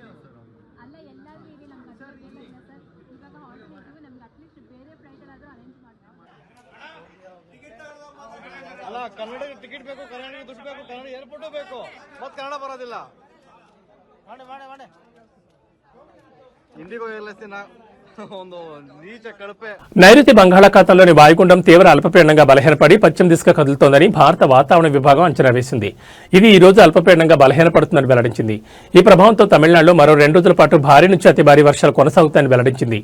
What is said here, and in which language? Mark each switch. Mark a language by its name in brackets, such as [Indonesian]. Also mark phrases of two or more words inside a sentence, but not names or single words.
[Kannada] ಅಲ್ಲ ಎಲ್ಲರೂ ಈಗ ನಮ್ಗೆ ಸರ್ ಇವಾಗ ಆಲ್ಟರ್ನೇಟಿವ್ ನಮ್ಗೆ ಅಟ್ಲೀಸ್ಟ್ ಬೇರೆ ಫ್ಲೈಟಲ್ಲಾದರೂ ಅರೇಂಜ್ ಮಾಡ್ತಾರೆ. ಅಲ್ಲ ಕನ್ನಡಿಗೆ ಟಿಕೆಟ್ ಬೇಕು, ಕನ್ನಡಿಗೆ ದುಡ್ಡು ಬೇಕು, ಕನ್ನಡ ಏರ್ಪೋರ್ಟು ಬೇಕು, ಮತ್ತೆ ಕನ್ನಡ ಬರೋದಿಲ್ಲ. [Telugu] ಮಾಡಿ ఇండిగో వెళ్ళేసిన నైరుతి బంగాళాఖాతంలోని వాయుగుండం తీవ్ర అల్పపీడనంగా బలహీనపడి పశ్చిమ దిశగా కదులుతోందని భారత వాతావరణ విభాగం అంచనా వేసింది. ఇది ఈ రోజు అల్పపీడనంగా బలహీనపడుతుందని వెల్లడించింది. ఈ ప్రభావంతో తమిళనాడులో మరో 2 రోజుల పాటు భారీ నుంచి అతి భారీ వర్షాలు కొనసాగుతాయని వెల్లడించింది.